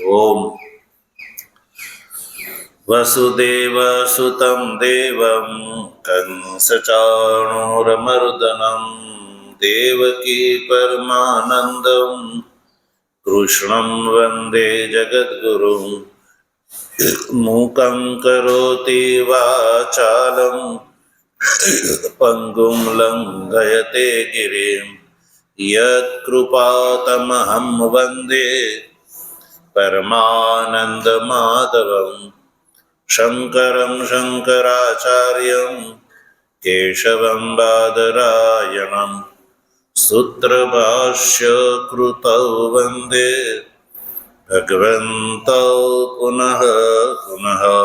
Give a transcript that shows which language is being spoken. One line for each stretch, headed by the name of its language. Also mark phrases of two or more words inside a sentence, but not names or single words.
Sanskrit: ઓમ વસુદેવ સુતમ દેવમ કંસચાણૂરમર્દનમ દેવકી પરમાનંદમ કૃષ્ણં વંદે જગદ્ગુરું મૂકં કરોતિ વાચાલં પંગું લંઘયતે ગિરિં यत्कृपातमहं वन्दे परमानन्दमाधवं शङ्करं शङ्कराचार्यं केशवं बादरायणं सूत्रभाष्यकृतौ वन्दे भगवन्तौ पुनः पुनः।